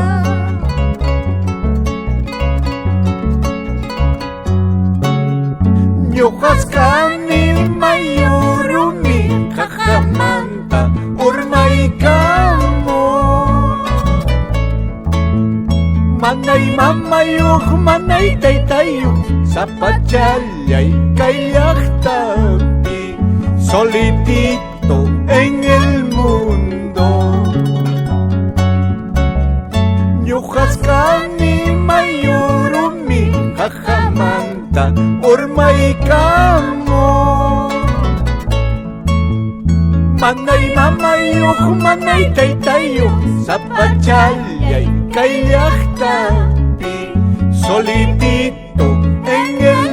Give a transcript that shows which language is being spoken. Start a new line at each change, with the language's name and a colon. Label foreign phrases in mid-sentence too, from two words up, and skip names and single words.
Quechua: Ñuqasqani mayurumi qaqamanta urmaykamu, manay mamayuq manay taytayuq sapachallay kay llaqtapi,
Spanish: solitito en el mundo.
Quechua: Ñuqasqani mayurumi qaqamanta urmaykamu, manay mamayuq manay taytayuq sapachallay kay llaqtapi,
Spanish: solitito en el